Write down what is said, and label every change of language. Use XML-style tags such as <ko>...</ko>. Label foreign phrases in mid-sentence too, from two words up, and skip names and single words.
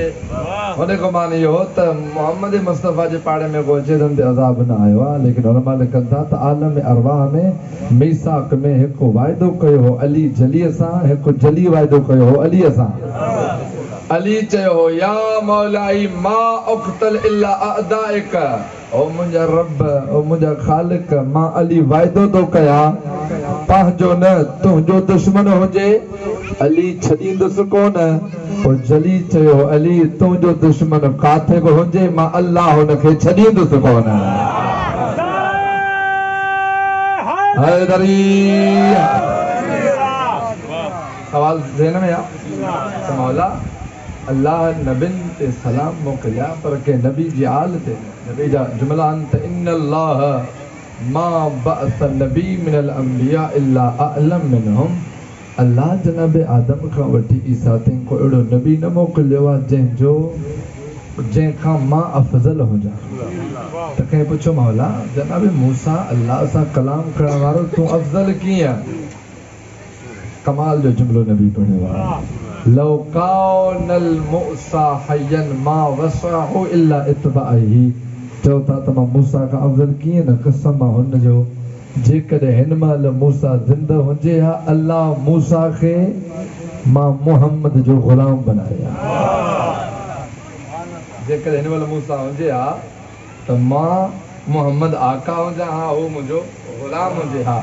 <sd>हुन गुमान इहो हो त मोहम्मद मुस्तफ़ा जे पाड़े में को अचे त हुन ते अज़ाब न आयो आहे। लेकिन उलमा लिखनि था त आलम अरवाह में मीसाक में हिकु वाइदो कयो हो अली जलीअ सां, हिकु जली वाइदो कयो हो अलीअ सां। अली चयो हो</sd> <ar>يا مولاي ما أقتل إلا أعداءك,</ar> <sd>ओ मुंहिंजा रब, ओ मुंहिंजा ख़ालिक, मां अली वाइदो थो कयां पंहिंजो न तुंहिंजो दुश्मन हुजे, अली छॾींदुसि कोन। पोइ जली चयो अली तुंहिंजो दुश्मन काथे बि हुजे मां अल्लाह हुनखे छॾींदुसि कोन। सवाल ज़हन में आहे। मौला अल्लाह नबियुनि ते सलाम मोकिलिया पर कंहिं नबी जी आल ते, नबी जा जुमला आहिनि त</sd> <ar>إن الله ما بعث نبي من الأنبياء إلا أعلم منهم.</ar> <sd>अल्लाह जनाब आदम खां वठी ईसा ताईं को अहिड़ो नबी न मोकिलियो आहे जंहिंखां मां अफ़ज़ल हुजां। त कंहिं पुछो मौला जनाब मूसा अल्लाह सां कलाम करण वारो तूं अफ़ज़ल कीअं? कमाल जो जुमिलो नबी पढ़ियो आहे।</sd> <ar>لو كان موسى حيا ما وسعه إلا اتباعي.</ar> <sd>चओ था त मां मूसा खां अफ़ज़ल कीअं न, कसम आहे हुनजो जेकॾहिं हिन महिल मूसा ज़िंदा हुजे हा अल्लाह मूसा खे मां मुहम्मद जो ग़ुलाम बनाया। जेकॾहिं हिन महिल मूसा हुजे हा त मां मुहम्मद आका हुजां हा, उहो मुंहिंजो ग़ुलाम हुजे हा।</sd>